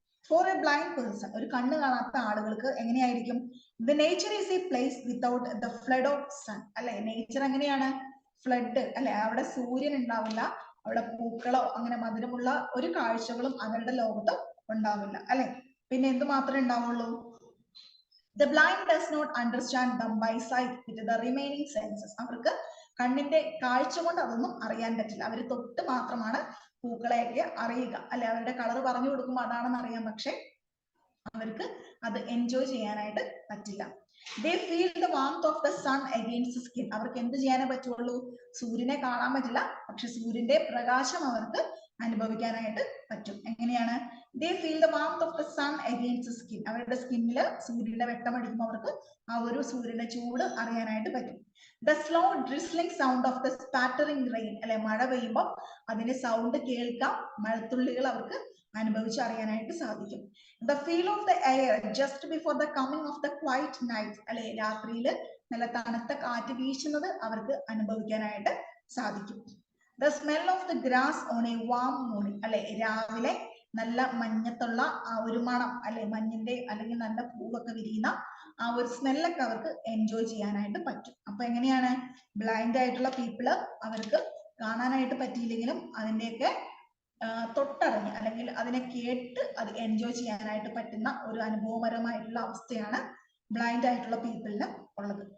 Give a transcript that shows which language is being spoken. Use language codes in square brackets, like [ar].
[en] for a blind person, [ml] ഒരു കണ്ണ് കാണാത്ത ആളുകൾക്ക് എങ്ങനെയായിരിക്കും? [en] the nature is a place without the flood of sun [ml] അല്ലെ. നേച്ചർ എങ്ങനെയാണ്? ഫ്ലഡ് അല്ലെ, അവിടെ സൂര്യൻ ഉണ്ടാവില്ല, അവിടെ പൂക്കളോ അങ്ങനെ മധുരമുള്ള ഒരു കാഴ്ചകളും അവരുടെ ലോകത്ത് ഉണ്ടാവില്ല അല്ലെ. പിന്നെ എന്ത് മാത്രമേ ഉണ്ടാവുള്ളൂ? [en] The blind does not understand them by sight with the remaining senses. [ml] അവർക്ക് കണ്ണിന്റെ കാഴ്ച കൊണ്ട് അതൊന്നും അറിയാൻ പറ്റില്ല. അവർ തൊട്ട് മാത്രമാണ് പൂക്കളെയൊക്കെ അറിയുക അല്ലെ. അവരുടെ കളർ പറഞ്ഞു കൊടുക്കുമ്പോൾ അതാണെന്ന് അറിയാം, പക്ഷെ അവർക്ക് അത് എൻജോയ് ചെയ്യാനായിട്ട് പറ്റില്ല. [en] They feel the warmth of the sun against the skin. [ml] അവർക്ക് എന്ത് ചെയ്യാനേ പറ്റുള്ളൂ? സൂര്യനെ കാണാൻ പറ്റില്ല, പക്ഷെ സൂര്യന്റെ പ്രകാശം അവർക്ക് അനുഭവിക്കാനായിട്ട് പറ്റും. എങ്ങനെയാണ്? [en] They feel the warmth of the sun against the skin. [ml] അവരുടെ സ്കിന്നില് സൂര്യന്റെ വെട്ടമടിക്കുമ്പോൾ അവർക്ക് ആ ഒരു സൂര്യന്റെ ചൂട് അറിയാനായിട്ട് പറ്റും. [en] The slow drizzling sound of the spattering rain [ml] അല്ലെ, മഴ പെയ്യുമ്പോൾ അതിന്റെ സൗണ്ട് കേൾക്കാം, മഴത്തുള്ളികൾ അവർക്ക് അനുഭവിച്ചറിയാനായിട്ട് സാധിക്കും. [en] The feel of the air just before the coming of the quiet night [ml] അല്ലെ, രാത്രിയിൽ നല്ല തണുത്ത കാറ്റ് വീശുന്നത് അവർക്ക് അനുഭവിക്കാനായിട്ട് സാധിക്കും. [en] The smell of the grass on a warm morning [ml] അല്ലെ, രാവിലെ നല്ല മഞ്ഞത്തുള്ള ആ ഒരു മണം അല്ലെ, മഞ്ഞിന്റെ അല്ലെങ്കിൽ നല്ല പൂവൊക്കെ വിരിയുന്ന ആ ഒരു സ്മെല്ലൊക്കെ അവർക്ക് എൻജോയ് ചെയ്യാനായിട്ട് പറ്റും. അപ്പൊ എങ്ങനെയാണ് ബ്ലൈൻഡ് ആയിട്ടുള്ള പീപ്പിള്, അവർക്ക് കാണാനായിട്ട് പറ്റിയില്ലെങ്കിലും അതിന്റെയൊക്കെ തൊട്ടറിഞ്ഞ് അല്ലെങ്കിൽ അതിനെ കേട്ട് അത് എൻജോയ് ചെയ്യാനായിട്ട് പറ്റുന്ന ഒരു അനുഭവപരമായിട്ടുള്ള അവസ്ഥയാണ് ബ്ലൈൻഡ് ആയിട്ടുള്ള പീപ്പിളിന് ഉള്ളത്.